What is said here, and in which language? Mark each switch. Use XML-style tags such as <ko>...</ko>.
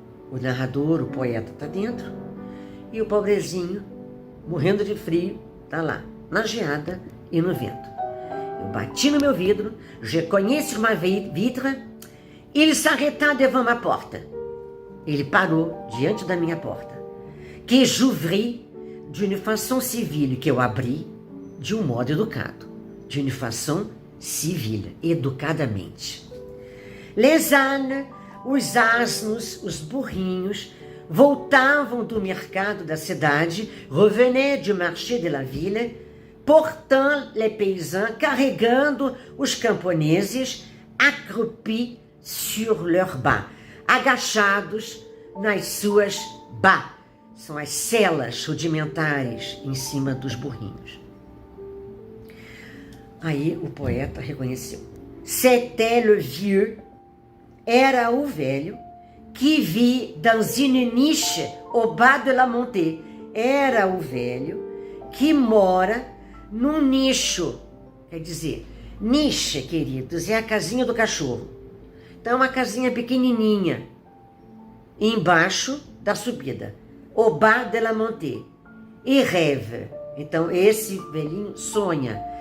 <pt>O narrador, o poeta está dentro e o pobrezinho, morrendo de frio, está lá, na geada e no vento. Eu bati no meu vidro,</pt> <fr>je cognais sur ma vitre, il s'arrêta devant ma porte.</fr> <pt>Ele parou diante da minha porta,</pt> <fr>que j'ouvris d'une façon civile,</fr> <pt>que eu abri de um modo educado,</pt> <fr>d'une façon civile,</fr> <pt>educadamente.</pt> <fr>Les ânes,</fr> <pt>os asnos, os burrinhos, voltavam do mercado da cidade,</pt> <fr>revenaient du marché de la ville, portant les paysans,</fr> <pt>carregando os camponeses,</pt> <fr>accroupis sur leurs bas,</fr> <pt>agachados nas suas bas, são as celas rudimentares em cima dos burrinhos. Aí o poeta reconheceu.</pt> <fr>C'était le vieux,</fr> <pt>era o velho,</pt> <fr>qui vit dans une niche au bas de la montée.</fr> <pt>Era o velho que mora num nicho. Quer dizer, niche, queridos, é a casinha do cachorro. Então, uma casinha pequenininha, embaixo da subida.</pt> <fr>Au bas de la montée. E rêve.</fr> <pt>Então, esse velhinho sonha.</pt>